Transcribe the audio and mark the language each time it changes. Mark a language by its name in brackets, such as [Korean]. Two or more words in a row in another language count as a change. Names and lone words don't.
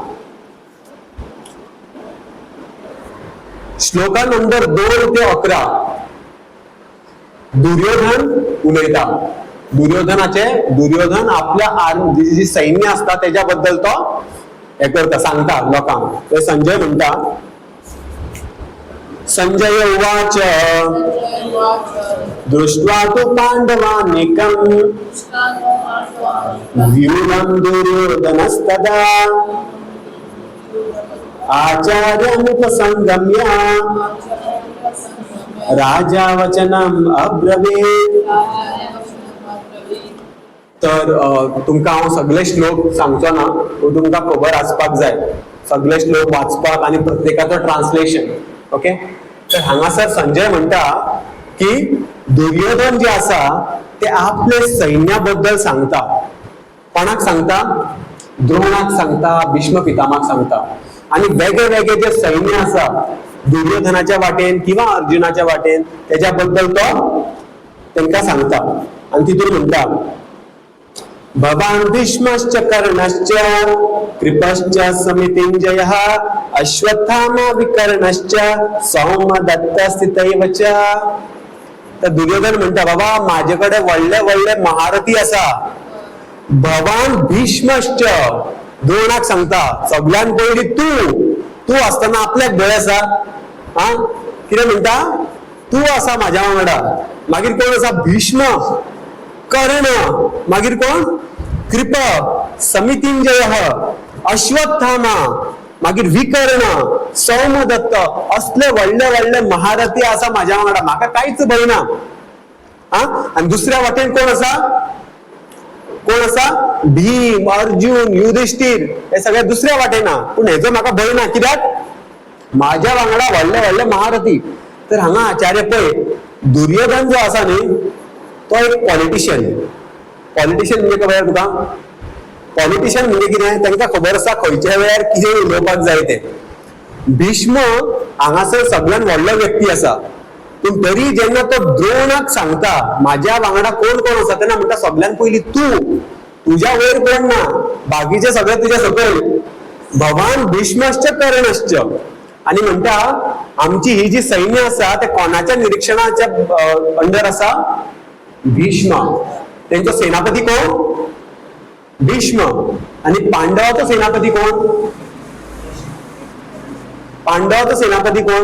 [Konkani] श्लोका नंबर 2 ते 11 दुर्योधन उलयता. दुर्योधन आपल्या जी सैन्य असता त्याच्याबद्दल तो हे करता, सांगता लोकांक. ते संजय म्हणता, [Sanskrit] संजय उवाच दृष्ट्वा तु पांडवानेकं व्यूढं दुर्योधनस्तदा आचार्यमुपसंगम्य राजा वचनम अब्रवीत. [Konkani] तर तुमकां हांव सगळे श्लोक सांगचो ना, तुमकां खबर आसपाक जाय सगळे श्लोक वाचपाक आणि प्रत्येकाचो ट्रान्सलेशन. ओके. तर हांगासर संजय म्हणटा की दुर्योधन जे आसा ते आपले सैन्याबद्दल सांगता. कोणाक सांगता, द्रोणाक सांगता, भीष्म पितामहाक सांगता. आणि वेगळे वेगळे जे सैन्य आसा दुर्योधनाच्या वाटेन किंवा अर्जुनाच्या वाटेन त्याच्याबद्दल तो तांकां सांगता. आणि तितून म्हणटा [Sanskrit] भवान भीष्मश्च कर्णश्च कृपश्च समितिंजयः अश्वत्थामा विकर्णश्च सौमदत्तस्थितैव च. [Konkani] तर दुर्योधन म्हणता बाबा माझ्याकडे व्हडले व्हडले महारथी असा. [Sanskrit] भवान भीष्मश्च [Konkani] द्रोणाक सांगता सगळ्यान पयली तू असताना आपल्याक भंय आसा. कितें म्हणटा, तू आसा म्हाज्या वांगडा. मागीर कोण आसा, भीष्म, कर्ण, मागीर कोण, कृप, समितिंजय, अश्वत्थामा, मागीर विकर्ण, सौमदत्त. असले व्हडले व्हडले महारथी आसा म्हाज्या वांगडा, म्हाका कांयच भंय ना. आणि दुसऱ्या वाटेन कोण आसा, कोण असा? भीम, अर्जुन, युधिष्ठिर हे सगळे दुसऱ्या वाटेना, पूण हेजो म्हाका भंय ना. कित्याक माझ्या वांगडा व्हडले व्हडले महारथी. तर हांगा आचार्य पळय, दुर्योधन जो आसा न्ही तो एक पॉलिटिशियन. पॉलिटिशियन म्हणजे खबर तुका? पॉलिटिशियन म्हणजे कितें? तांकां खबर आसा खंयच्या वेळार कितें उलोवपाक जाय तें. भीष्म हांगासर सगळ्यान व्हडलो व्यक्ती आसा, पूण तरी जेन्ना तो द्रोणाक सांगता माझ्या वांगडा कोण कोण आसा तेन्ना म्हणटा सगळ्यान पयलीं तुज्या वयर कोण ना, बाकीचे सगळे तुज्या सकयल. [Sanskrit] भवान भीष्मश्च कर्णश्च. [Konkani] आणि म्हणटा आमची ही जी सैन्य आसा ते कोणाच्या निरीक्षणाच्या अंडर आसा? भीष्म. त्यांचो सेनापती कोण? भीष्म. आणि पांडवाचो सेनापती कोण? पांडवाचो सेनापती कोण?